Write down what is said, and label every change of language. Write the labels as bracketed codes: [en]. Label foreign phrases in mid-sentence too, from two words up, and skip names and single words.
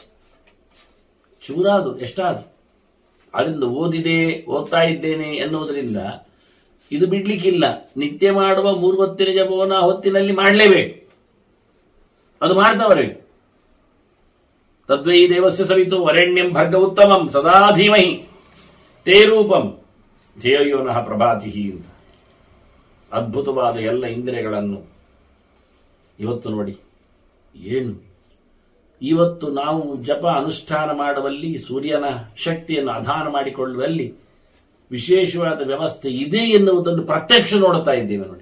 [kn] ಚೂರಾದು ಎಷ್ಟಾದ್ರು ಅದರಿಂದ ಓದ್ತಾ ಇದ್ದೇನೆ ಎನ್ನುವುದರಿಂದ ಇದು ಬಿಡ್ಲಿಕ್ಕಿಲ್ಲ. ನಿತ್ಯ ಮಾಡುವ 3 ಹೊತ್ತಿನ ಜಪವನ್ನು ಆ ಹೊತ್ತಿನಲ್ಲಿ ಮಾಡಲೇಬೇಕು. ಅದು ಮಾಡ್ತಾ ಬರಬೇಕು. [sa] ತದ್ವೈ ದೇವಸ್ಯ ಸವಿತು ವರೆಣ್ಯಂ ಭರ್ಗ ಉತ್ತಮಂ ಸದಾ ಧೀಮಹಿ ತೇ ರೂಪಂ ಧ್ಯೇಯೋನಃ ಪ್ರಭಾತಿ ಅಂತ. [kn] ಅದ್ಭುತವಾದ ಎಲ್ಲ ಇಂದ್ರಿಯಗಳನ್ನು ಇವತ್ತು ನೋಡಿ. ಏನು ಇವತ್ತು ನಾವು ಜಪ ಅನುಷ್ಠಾನ ಮಾಡುವಲ್ಲಿ, ಸೂರ್ಯನ ಶಕ್ತಿಯನ್ನು ಆಧಾನ ಮಾಡಿಕೊಳ್ಳುವಲ್ಲಿ ವಿಶೇಷವಾದ ವ್ಯವಸ್ಥೆ ಇದೆ ಎನ್ನುವುದನ್ನು ಪ್ರತ್ಯಕ್ಷ ನೋಡುತ್ತಾ ಇದ್ದೇವೆ ನೋಡಿ.